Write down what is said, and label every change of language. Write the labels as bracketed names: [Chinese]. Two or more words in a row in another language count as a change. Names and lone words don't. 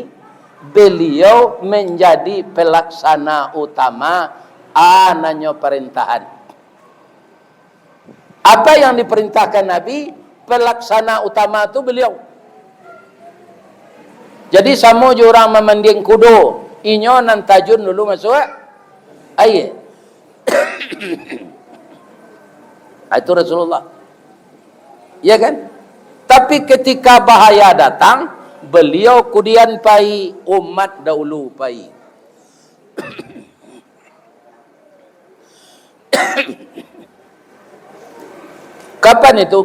[Indonesian] Beliau menjadi pelaksana utama ananya perintahan. Apa yang diperintahkan Nabi, pelaksana utama itu beliau. [Minangkabau] Jadi sama je orang memanding kudo, inyo nan tajun dulu masuk air. [Indonesian] Itu Rasulullah. Ya kan? Tapi ketika bahaya datang, beliau kemudian pai, umat dahulu pai. Kapan itu?